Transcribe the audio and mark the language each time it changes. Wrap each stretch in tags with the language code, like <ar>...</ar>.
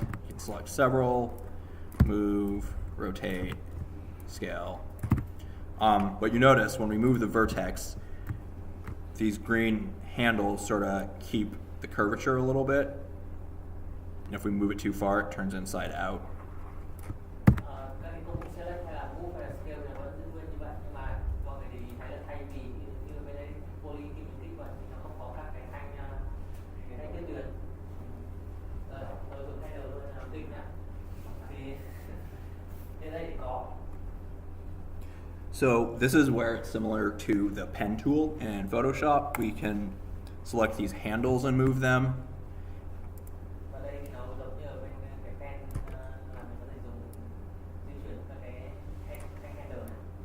<en>You can select several, move, rotate, scale. But you notice when we move the vertex, these green handles sort of keep the curvature a little bit. And if we move it too far, it turns inside out.</en> <vi>Các cái công cụ select hay là move hay là scale thì nó vẫn giữ nguyên như vậy, nhưng mà mọi người để ý thấy là thay vì như bên đây poly khi mình kích vào thì nó không có các cái thanh tiếp tuyến. Rồi dùng header luôn làm tinh nhá. Thì trên đây thì có.</vi> <en>So this is where it's similar to the pen tool in Photoshop. We can select these handles and move them.</en> <vi>Và đây thì nó giống như ở bên cái pen là mình có thể dùng di chuyển các cái header này.</vi>